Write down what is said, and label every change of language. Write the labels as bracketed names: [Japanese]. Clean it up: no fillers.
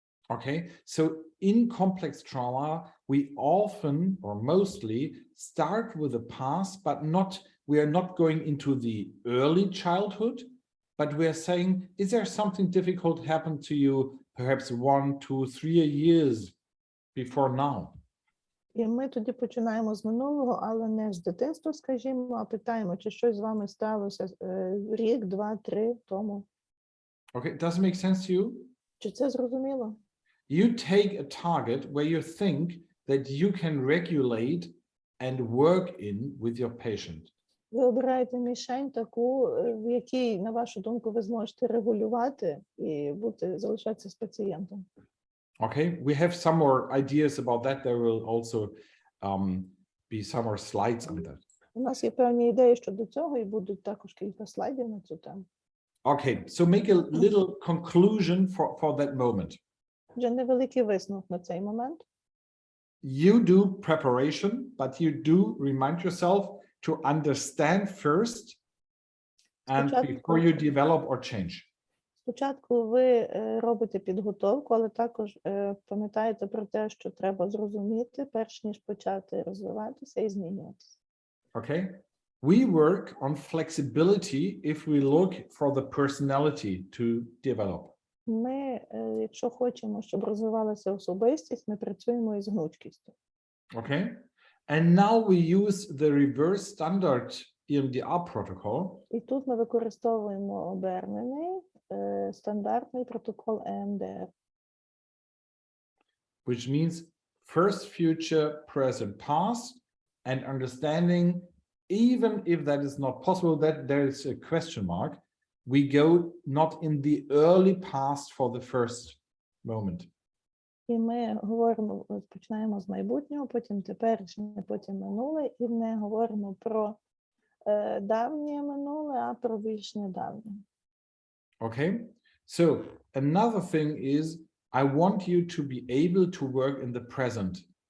[English] Okay, so in complex trauma, we often or mostly start with the past, but we are not going into the early childhood, but we are saying, is there something difficult happened to you perhaps 1, 2, 3 years before now? [Ukrainian] І ми тоді починаємо з минулого, але не з дитинства, скажімо, а питаємо, чи щось з вами сталося рік, 2, 3 тому. [English] Okay, does it make sense to you? [Ukrainian] Чи це зрозуміло? [English] You take a target where you think that you can regulate and work in with your patient. [Ukrainian] Ви обираєте мішень таку, в якій, на вашу думку, ви зможете регулювати і залишатися з пацієнтом. [English] Okay, we have some more ideas about that. There will also be some more slides on that. [Ukrainian] У нас є певні ідеї щодо цього, і будуть також кілька слайдів на цю тему. [English] Okay, so make a little conclusion for that moment. [Ukrainian] Вже невеликий висновок на цей момент. [English] You do preparation, but you do remind yourself to understand first and before you develop or change. [Ukrainian] Спочатку ви робите підготовку, але також пам'ятаєте про те, що треба зрозуміти, перш ніж почати розвиватися і змінюватися. [English] Okay, we work on flexibility if we look for the personality to develop. [Ukrainian] Ми, якщо хочемо, щоб розвивалася особистість, ми працюємо із гнучкістю. [English] Okay, and now we use the reverse standard EMDR protocol. [Ukrainian] І тут ми використовуємо обернений стандартний протокол EMDR. [English] Which means first, future, present, past, and understanding, even if that is not possible, that there is a question mark, we go not in the early past for the first moment. [Ukrainian] І ми говоримо, починаємо з майбутнього, потім теперішнє, потім минуле, і не говоримо про давнє минуле, а про більш недавнє. [English] Okay, so another thing is I want you to be able to work in the present.